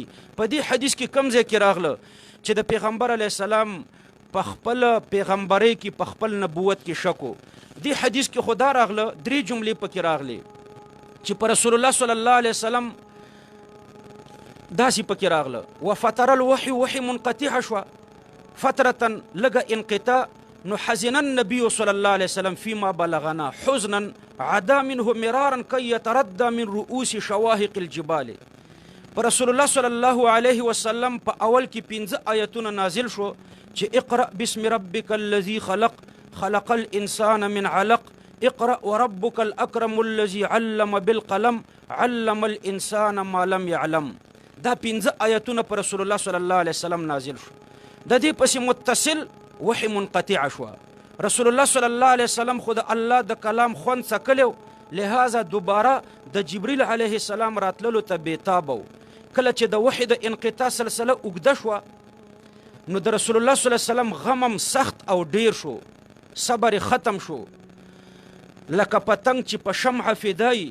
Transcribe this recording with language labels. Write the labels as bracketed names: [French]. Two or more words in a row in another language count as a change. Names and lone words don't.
[Pashto] په دې حدیث کې کوم ځای کې راغله چې د پیغمبر [Arabic] علیه السلام [Pashto] په خپل پیغمبرۍ کې په خپل نبوت کې شکو. دې حدیث کې خدا راغله 3 جملې پکې راغلي چې پر رسول الله [Arabic] صلی الله علیه وسلم [Pashto] داسې پکې راغله [Arabic] وفتر الوحی [Pashto] وحی منقطع شوه فترة لږه انقطاع. [Arabic] نو حزن النبي صلی الله علیه وسلم فيما بلغنا حزنا عدا منه مرارا كي يتردى من رؤوس شواهق الجبال. [Pashto] پر رسول الله [Arabic] صلی الله علیه وسلم [Pashto] په اول کې 15 آیتونه نازل شو چې [Arabic] اقرأ باسم ربك الذي خلق الانسان من علق اقرأ وربك الاكرم الذي علم بالقلم علم الانسان ما لم يعلم. [Pashto] دا 15 آیتونه پر رسول الله [Arabic] صلی الله علیه وسلم [Pashto] نازل شو. د دې پسې متصل وحی منقطع شوه. رسول الله [Arabic] صلی الله علیه وسلم [Pashto] خود الله د کلام خوند څکلیو، لہذا دوباره د جبریل [Arabic] علیه السلام [Pashto] راتللو ته بیتابه و. کله چې د وحی د انقطاع سلسله اوږده شوه نو د رسول الله [Arabic] صلی الله علیه وسلم [Pashto] غمم سخت او ډیر شو، صبر ختم شو لکه پتنګ چې په شمع فدایي.